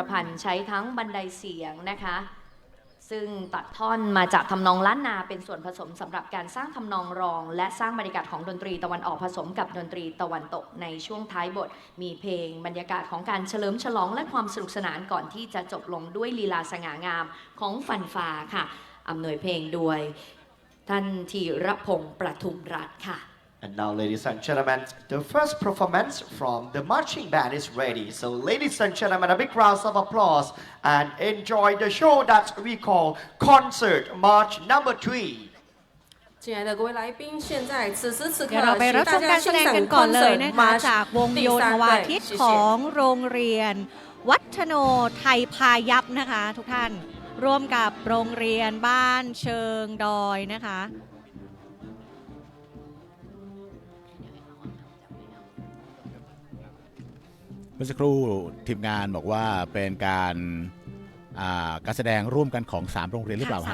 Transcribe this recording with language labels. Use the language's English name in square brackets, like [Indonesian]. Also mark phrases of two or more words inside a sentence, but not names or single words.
[Thai] พันธ์ใช้ทั้งบันไดเสียงนะคะซึ่งตัดท่อนมาจากทำนองล้านนาเป็นส่วนผสมสำหรับการสร้างทำนองรอง และสร้างบรรยากาศของดนตรีตะวันออกผสมกับดนตรีตะวันตกในช่วงท้ายบท มีเพลงบรรยากาศของการเฉลิมฉลองและความสนุกสนานก่อนที่จะจบลงด้วยลีลาสง่างามของฟันฟ้าค่ะอำนวยเพลงโดยท่านธีรพงษ์ประทุมรัตน์ค่ะ [English] And now, ladies and gentlemen, the first performance from the marching band is ready. So, ladies and gentlemen, a big round of applause and enjoy the show that we call Concert March Number 3. [Chinese] 亲爱的各位来宾，现在此时此刻， [Thai] เดี๋ยวเราไปรับชมการแสดงกันก่อนเลยนะคะจากวงโยธวาทิตของโรงเรียนวัฒโนไทยพายัพนะคะทุกท่านร่วมกับโรงเรียนบ้านเชิงดอยนะคะ เมื่อสักครู่ทีมงานบอกว่าเป็นการแสดงร่วมกันของ3โรงเรียนหรือเปล่า